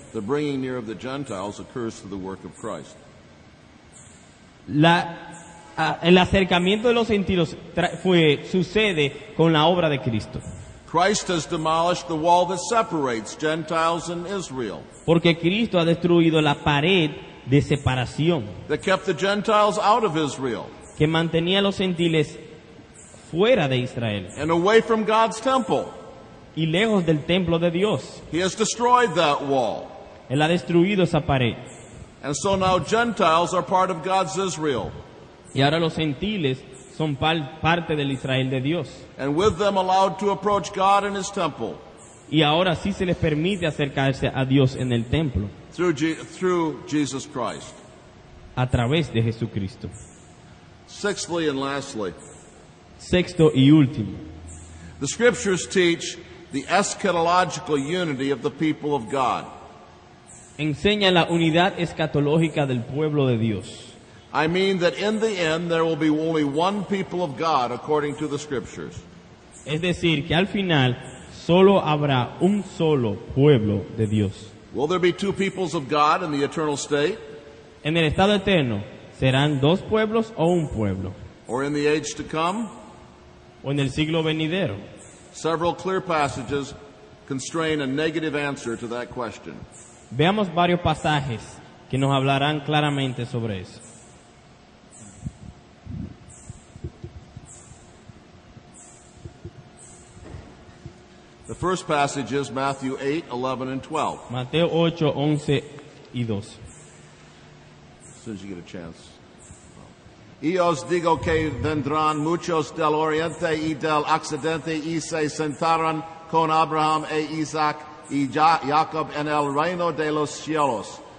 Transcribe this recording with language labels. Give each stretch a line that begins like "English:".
English: The bringing near of the Gentiles occurs through the work of Christ.
Spanish: El acercamiento de los gentiles sucede con la obra de Cristo.
English: Christ has demolished the wall that separates Gentiles and Israel,
Spanish: Porque Cristo ha destruido la pared de separación
English: that kept the Gentiles out of Israel
Spanish: que mantenía a los gentiles fuera de Israel
English: and away from God's temple.
Spanish: y lejos del templo de Dios.
English: He has destroyed that wall.
Spanish: Él ha destruido esa pared.
English: And so now Gentiles are part of God's Israel,
Spanish: Y ahora los gentiles son parte del Israel de Dios.
English: and with them allowed to approach God in His temple
Spanish: Y ahora sí se les permite acercarse a Dios en el templo
English: through Jesus Christ.
Spanish: a través de Jesucristo.
English: Sixthly and lastly,
Spanish: Sexto y último.
English: the Scriptures teach the eschatological unity of the people of God.
Spanish: Enseña la unidad escatológica del pueblo de Dios.
English: I mean that in the end there will be only one people of God according to the Scriptures.
Spanish: Es decir, que al final solo habrá un solo pueblo de Dios.
English: Will there be two peoples of God in the eternal state,
Spanish: En el estado eterno, ¿serán dos pueblos o un pueblo?
English: or in the age to come?
Spanish: ¿O en el siglo venidero?
English: Several clear passages constrain a negative answer to that question.
Spanish: Veamos varios pasajes que nos hablarán claramente sobre eso.
English: The first passage is Matthew 8, 11, and 12.
Spanish: Mateo 8, 11 y 12.
English: As soon as you get a chance.
Spanish: Y os digo que vendrán muchos del oriente y del occidente y se sentarán con Abraham e Isaac y Jacob en el reino de los cielos.